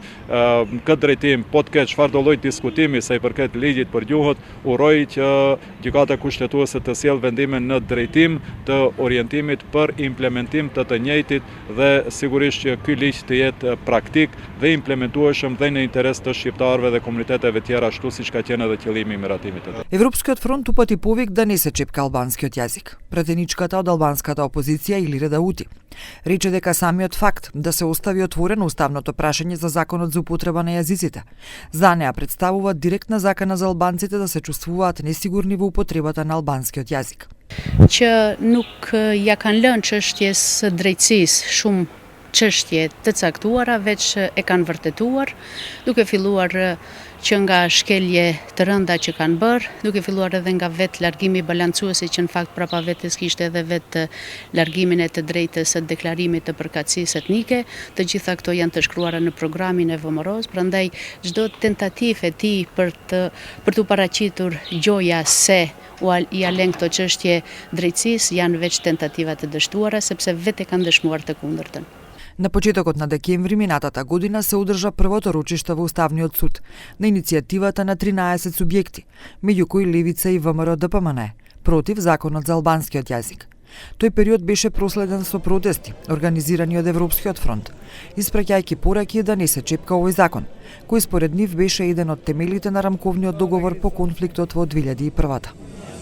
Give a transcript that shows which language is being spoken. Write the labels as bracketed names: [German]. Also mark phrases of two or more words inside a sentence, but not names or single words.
[Albanian] Këtë drejtim, po të ketë çfarëdo lloj diskutimi sa i përket ligjit për gjuhët, uroj që gjykata kushtetuese të sjellë vendimin në drejtim të orientimit për implementim të njëjtit dhe sigurisht që ky ligj të jetë praktik dhe implementueshëm dhe në interes të shqiptarëve dhe komuniteteve tjera ashtu siç ka qenë edhe qëllimi i miratimit të tij. [Macedonian] Европскиот фронт упати повик да не се чепка албанскиот јазик. Претеничката од албанската опозиција Илира Даути рече дека самиот факт да се остави отворено уставното прашање за законот за употреба на јазиците за неа представува директна закана за албанците да се чувствуваат несигурни во употребата на албанскиот јазик. [Albanian] Që nuk ja kanë lënë çështjes së drejtësisë shumë çështje të caktuara, veç e kanë vërtetuar, duke filluar që nga shkelje të rënda që kanë bërë, duke filluar edhe nga vetë largimi balancuesi që në fakt prapa vetes kishte edhe vetë largimin e të drejtës së deklarimit të përkatësisë etnike, të gjitha këto janë të shkruara në programin e VMRO-s, prandaj çdo tentativë e tij për të paraqitur gjoja se i alen këto çështje drejtësisë janë veç tentativa të dështuara sepse vetë kanë dëshmuar të kundërtën. [Macedonian] На почетокот на декември минатата година се одржа првото рочиште во Уставниот суд на иницијативата на 13 субјекти, меѓу кои Левица и ВМРО-ДПМН, против законот за албанскиот јазик. Тој период беше проследен со протести, организирани од Европскиот фронт, испраќајќи пораки да не се чепка овој закон, кој според нив беше еден од темелите на рамковниот договор по конфликтот во 2001.